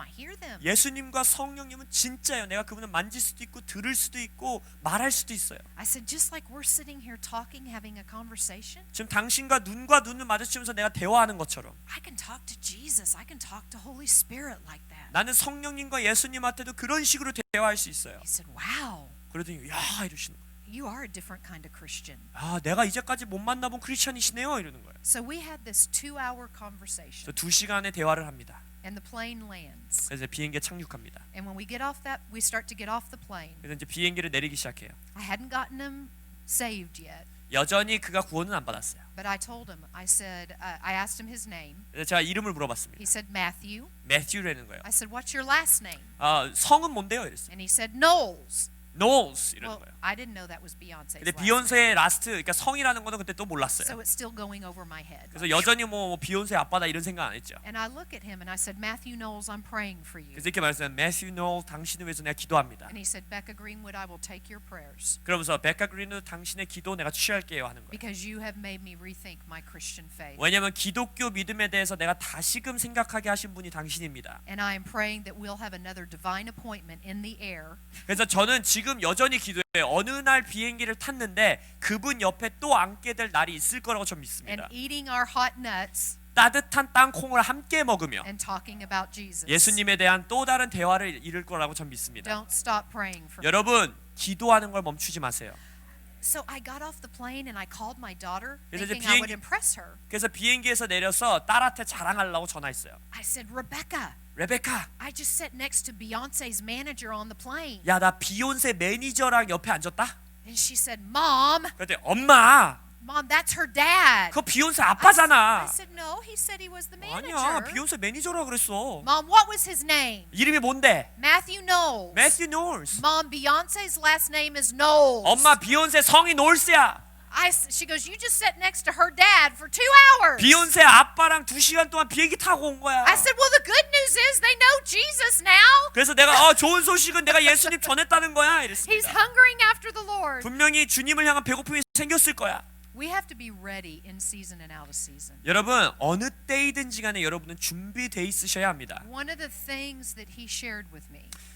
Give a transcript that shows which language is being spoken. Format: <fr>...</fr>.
<en>I hear them.</en> <ko>예수님과 성령님은 진짜예요. 내가 그분을 만질 수도 있고 들을 수도 있고 말할 수도 있어요.</ko> <en>I said, just like we're sitting here talking, having a conversation,</en> <ko>지금 당신과 눈과 눈을 마주치면서 내가 대화하는 것처럼</ko> <en>I can talk to Jesus. I can talk to Holy Spirit like that.</en> <ko>나는 성령님과 예수님한테도 그런 식으로 대화할 수 있어요.</ko> <en>He said, wow,</en> <ko>그러더니 야 이러시는 거예요.</ko> <en>you are a different kind of Christian.</en> <ko>내가 이제까지 못 만나본 크리스찬이시네요 이러는 거예요.</ko> <en>So we had this 2-hour conversation,</en> <ko>그래서 2시간의 대화를 합니다.</ko> <en>and the plane lands.</en> <ko>그래서 비행기에 착륙합니다.</ko> <en>And when we get off that, we start to get off the plane.</en> <ko>그래서 이제 비행기를 내리기 시작해요.</ko> <en>I hadn't gotten him saved yet,</en> <ko>여전히 그가 구원은 안 받았어요.</ko> <en>but I told him. I said, I asked him his name.</en> <ko>그래서 제가 이름을 물어봤습니다.</ko> <en>He said Matthew.</en> <ko>매튜라는 거예요.</ko> <en>I said, what's your last name?</en> <ko>성은 뭔데요? 이랬어요.</ko> <en>And he said Knowles.</en> <ko>Knowles 이러는</ko> <en>Well,</en> <ko>거예요.</ko> <en>I didn't know that was Beyonce's</en> <ko>근데</ko> <en>last name.</en> <ko>비욘세의 라스트, 그러니까 성이라는 거는 그때 또</ko> <en>So</en> <ko>몰랐어요.</ko> <en>it's still going over my head.</en> <ko>그래서 여전히 뭐 비욘세 아빠다 이런 생각 안 했죠.</ko> <en>And I look at him and I said, Matthew Knowles, I'm praying for you.</en> <ko>그래서 이렇게 말했어요. 매튜 노 당신을 위해서 내가 기도합니다.</ko> <en>And he said, Becca Greenwood, I will take your prayers</en> <ko>그러면서 베카 그린우 당신의 기도 내가 취할게요 하는 거예요.</ko> <en>because you have made me rethink my Christian faith.</en> <ko>왜냐하면 기독교 믿음에 대해서 내가 다시금 생각하게 하신 분이 당신입니다.</ko> <en>And I am praying that we'll have another divine appointment in the air.</en> <ko>그래서 저는 지금 여전히 기도해요. 어느 날 비행기를 탔는데 그분 옆에 또 앉게 될 날이 있을 거라고 전</ko> <en>And</en> <ko>믿습니다.</ko> <en>eating our hot nuts</en> <ko>따뜻한 땅콩을 함께 먹으며</ko> <en>and talking about Jesus.</en> <ko>예수님에 대한 또 다른 대화를 이룰 거라고 전 믿습니다.</ko> <en>Don't stop praying for me.</en> <ko>여러분, 기도하는 걸 멈추지 마세요.</ko> <en>So I got off the plane and I called my daughter,</en> <ko>그래서 이제</ko> <en>thinking I would impress her.</en> <ko>그래서 비행기에서 내려서 딸한테 자랑하려고 전화했어요.</ko> <en>I said, Rebecca,</en> <ko>레베카,</ko> <en>I just sat next to Beyonce's manager on the plane.</en> <ko>야, 나 비욘세 매니저랑 옆에 앉았다.</ko> <en>And she said, Mom,</en> <ko>그랬더니 엄마,</ko> <en>that's her dad.</en> <ko>그거 비욘세</ko> <en>I</en> <ko>아빠잖아.</ko> <en>said, no, he said he was the manager.</en> <ko>아니야, 비욘세 매니저라 그랬어.</ko> <en>Mom, what was his name?</en> <ko>이름이 뭔데?</ko> <en>Matthew Knowles.</en> <ko>매튜 노스.</ko> <en>Mom, Beyonce's last name is Knowles.</en> <ko>엄마, 비욘세 성이 놀스야.</ko> <en>She goes, you just sat next to her dad for 2 hours.</en> <ko>비욘세 아빠랑 2시간 동안 비행기 타고 온 거야.</ko> <en>I said, well, the good news is they know Jesus now.</en> <ko>그래서 내가 좋은 소식은 내가 예수님 전했다는 거야</ko> <en>He's</en> <ko>이랬습니다.</ko> <en>hungering after the Lord.</en> <ko>분명히 주님을 향한 배고픔이 생겼을 거야.</ko> <en>We have to be ready in season and out of season.</en> <ko>여러분, 어느 때이든지 간에 여러분은 준비돼 있으셔야 합니다.</ko> <en>One of the things that he shared with me</en>